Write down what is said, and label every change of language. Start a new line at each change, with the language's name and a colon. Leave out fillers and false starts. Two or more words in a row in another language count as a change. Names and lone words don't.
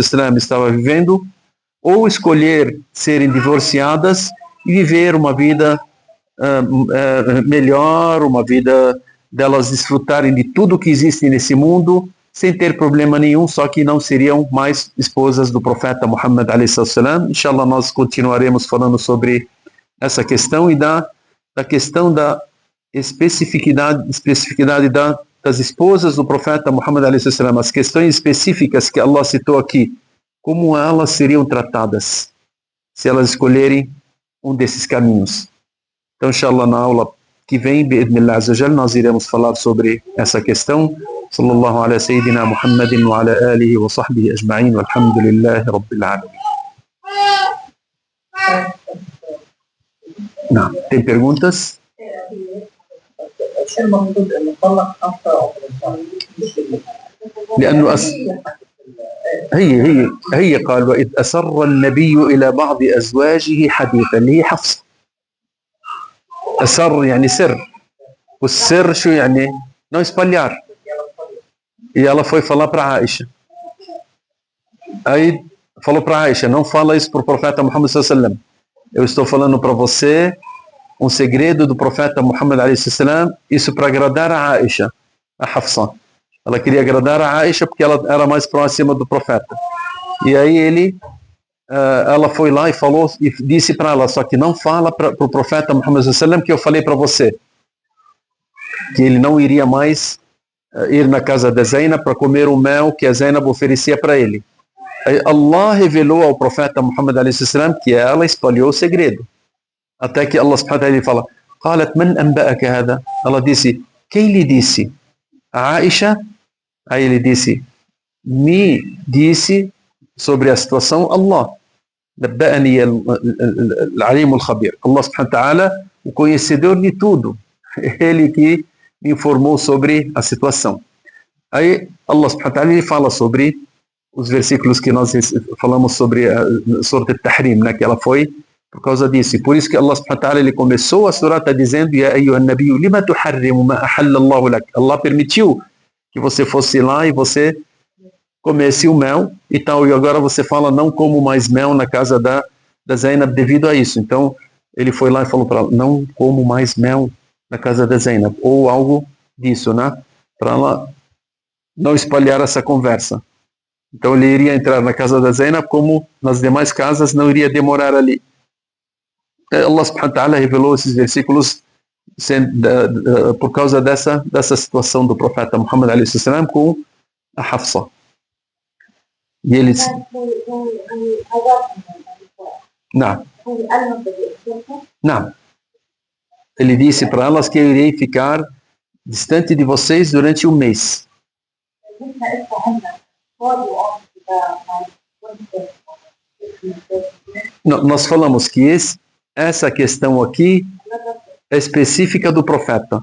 Portuguese: estava vivendo, ou escolher serem divorciadas e viver uma vida melhor, uma vida delas desfrutarem de tudo que existe nesse mundo, sem ter problema nenhum, só que não seriam mais esposas do profeta Muhammad a.s. Inshallah, nós continuaremos falando sobre essa questão e da questão da especificidade das esposas do profeta Muhammad
Arabic: عليه السلام,
Portuguese: as questões específicas que Allah citou aqui, como elas seriam tratadas se elas escolherem um desses caminhos. Então, inshallah, na aula que vem,
Arabic: بإذن الله عز وجل,
Portuguese: nós iremos falar sobre essa questão.
Arabic: صلى الله على سيدنا محمد وعلى آله وصحبه أجمعين، والحمد لله رب العالمين.
Portuguese: Não, tem perguntas?
Arabic: لأنه هي قال وإذ أسر النبي إلى بعض أزواجه حديثا اللي هي حفصة. أسر يعني سر, والسر شو يعني؟
Portuguese: Não espalhar. E ela foi falar para Aisha. Aí falou para Aisha, não fala isso para o profeta Muhammad
Arabic: صلى الله عليه وسلم.
Portuguese: Eu estou falando para você um segredo do profeta Muhammad
Arabic: عليه السلام,
Portuguese: isso para agradar a Aisha, a Hafsa. Ela queria agradar a Aisha porque ela era mais próxima do profeta. E aí ela foi lá e falou e disse para ela, só que não fala para o profeta Muhammad
Arabic: صلى الله عليه وسلم
Portuguese: que eu falei para você, que ele não iria mais ir na casa da Zainab para comer o mel que a Zainab oferecia para ele. Aí Allah revelou ao profeta Muhammad
Arabic: عليه السلام
Portuguese: que ela espalhou o segredo. Até que
Arabic: الله سبحانه وتعالى
Portuguese: fala,
Arabic: قالت من أنبأك هذا?
Portuguese: Ela disse, quem lhe disse? A Aisha? Aí ele disse, me disse sobre a situação Allah.
Arabic: نبأني العليم الخبير. الله سبحانه وتعالى,
Portuguese: o conhecedor de tudo. Ele que me informou sobre a situação. Aí
Arabic: الله سبحانه وتعالى
Portuguese: ele fala sobre os versículos que nós falamos sobre a Surah At-Tahrim, né, que ela foi por causa disso. E por isso que
Arabic: الله سبحانه وتعالى
Portuguese: ele começou a surah dizendo
Arabic: يا أيها النبي لم تحرم ما أحل الله لك.
Portuguese: Allah permitiu que você fosse lá e você comesse o mel e tal. E agora você fala não como mais mel na casa da Zainab devido a isso. Então ele foi lá e falou para ela, não como mais mel na casa da Zainab. Ou algo disso, né? Para ela não espalhar essa conversa. Então ele iria entrar na casa da Zainab como nas demais casas, não iria demorar ali.
Arabic: الله سبحانه وتعالى
Portuguese: revelou esses versículos por causa dessa situação do profeta Muhammad
Arabic: عليه السلام
Portuguese: com a Hafsa. E eles... Não. Não. Ele disse para elas que eu irei ficar distante de vocês durante um mês. Nós falamos que essa questão aqui é específica do profeta.